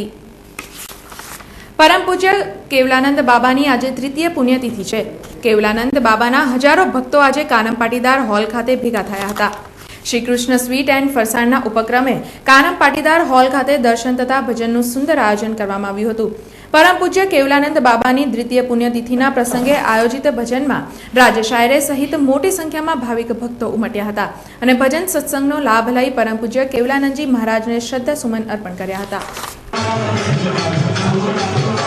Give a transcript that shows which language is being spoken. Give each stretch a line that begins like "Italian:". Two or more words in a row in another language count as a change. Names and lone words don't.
Gujarati: પરમ પૂજ્ય કેવલાનંદ બાબાની આજે તૃતીય પુણ્યતિથિ છે। કેવલાનંદ બાબાના હજારો ભક્તો આજે કાનમ પાટીદાર હોલ ખાતે ભેગા થયા હતા। શ્રી કૃષ્ણ સ્વીટ એન્ડ ફરસાણના ઉપક્રમે કાનમ પાટીદાર હોલ ખાતે દર્શન તથા ભજનનું સુંદર આયોજન કરવામાં આવ્યું હતું। પરમ પૂજ્ય કેવલાનંદ બાબાની દ્વિતીય પુણ્યતિથિના પ્રસંગે આયોજિત ભજન મેં રાજ્ય શાયરે સહિત મોટી સંખ્યા મેં ભાવિક ભક્તો ઉમટ્યા હતા અને ભજન સત્સંગનો લાભ લઈ પરમ પૂજ્ય કેવલાનંદજી મહારાજ ને શ્રદ્ધા સુમન અર્પણ કર્યા હતા।